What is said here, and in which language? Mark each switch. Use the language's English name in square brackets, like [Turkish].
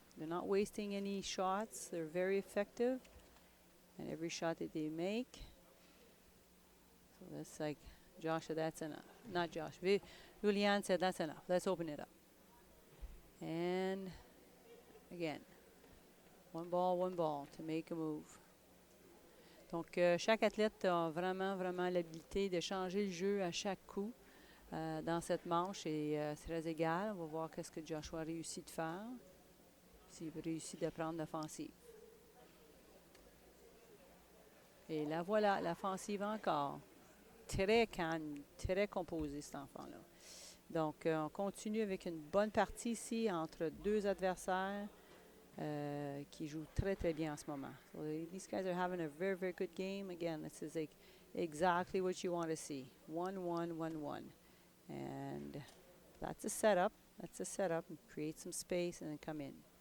[English] They're not wasting any shots. They're very effective. And every shot that they make. So that's like, Josh said that's enough. Not Josh. Iulian said that's enough. Let's open it up. And again, one ball to make a move. [French] Donc, chaque athlète a vraiment l'habilité de changer le jeu à chaque coup dans cette manche et c'est très égal. On va voir qu'est-ce que Joshua a réussi de faire, s'il réussit de prendre l'offensive. Et la voilà, l'offensive encore. Très calme, très composé cet enfant-là. Donc, on continue avec une bonne partie ici entre deux adversaires. Qui joue très bien en ce moment. [English] So these guys are having a very, very good game. Again, this is like exactly what you want to see. 1-1, 1-1. And that's a setup. That's a setup. Create some space and then come in.